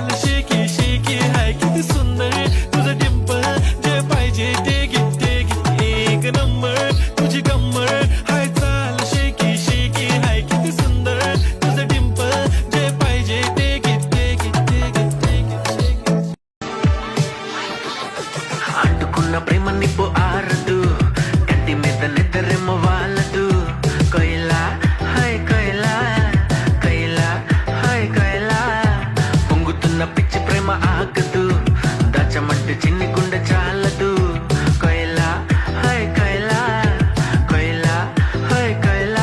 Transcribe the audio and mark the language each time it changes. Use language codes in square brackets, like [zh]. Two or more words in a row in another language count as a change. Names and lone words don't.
[mr] शेकी शेकी हाय किती सुंदर तुझं डिंपल जे पाहिजे ते घे एक नंबर तुझी कंबर हाय चाल शेकी शेकी हाय किती सुंदर तुझं डिंपल जे पाहिजे ते घे [te] అంటుకున్న ప్రేమ నిప్పు ఆరదు కంటి మీద నిద్రేమో వాళ్ళదు కొయిలా పిచ్చి ప్రేమ ఆగదు దాచమంటే చిన్ని గుండె చాలదు కొయిలా హై కైలా కొయిలా హై కైలా